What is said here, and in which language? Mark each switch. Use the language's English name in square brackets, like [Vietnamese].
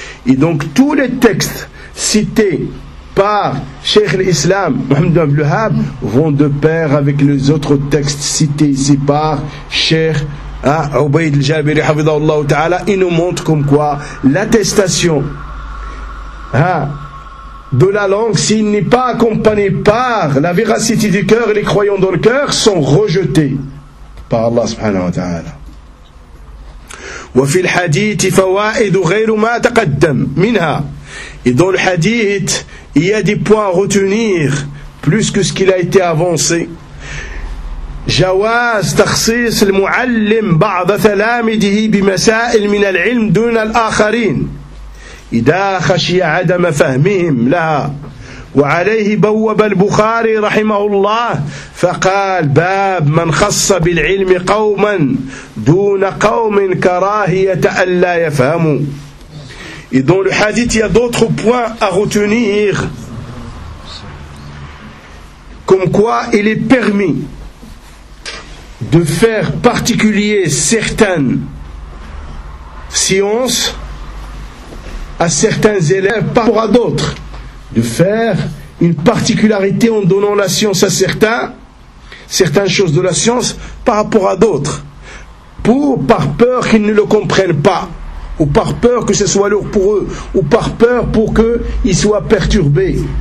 [French] Et donc tous les textes cités par Cheikh l'Islam Mohammed ibn Abdelhab vont de pair avec les autres textes cités ici par Cheikh Ubayd al-Jabiri hafidhahullah ta'ala. Il nous montre comme quoi l'attestation de la langue, s'il n'est pas accompagné par la véracité du cœur et les croyants dans le cœur, sont rejetés par Allah subhanahu wa ta'ala. [Arabic] وفي الحديث فوائد غير ما تقدم منها. [French] Et dans le hadith, il y a des points à retenir plus que ce qu'il a été avancé. [Arabic] جواز تخصيص المعلم بعض تلامذه بمسائل من العلم دون الآخرين إذا خشي عدم فهمهم لها وعليه بوب البخاري رحمه الله فقال: باب من خص بالعلم قوما دون قوم كراهية أن لا يفهموا. [French] Et dans le hadith, il y a d'autres points à retenir, comme quoi il est permis de faire particulier certaines sciences à certains élèves par rapport à d'autres, de faire une particularité en donnant la science à certains, certaines choses de la science par rapport à d'autres, pour, par peur qu'ils ne le comprennent pas, ou par peur que ce soit lourd pour eux, ou par peur pour qu'ils soient perturbés.